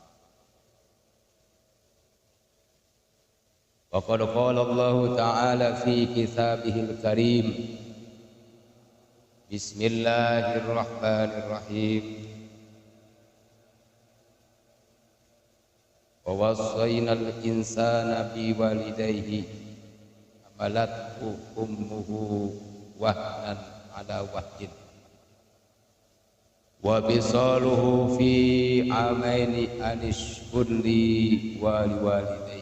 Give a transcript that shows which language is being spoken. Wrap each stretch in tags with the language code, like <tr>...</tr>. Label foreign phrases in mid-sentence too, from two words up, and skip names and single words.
<ar>وقد قال الله تعالى في كتابه الكريم. بسم الله الرحمن الرحيم. ووصينا الإنسان بوالديه حملته أمه وهنا على وهن وفصاله في عامين أن اشكر لي ولوالديه.</ar>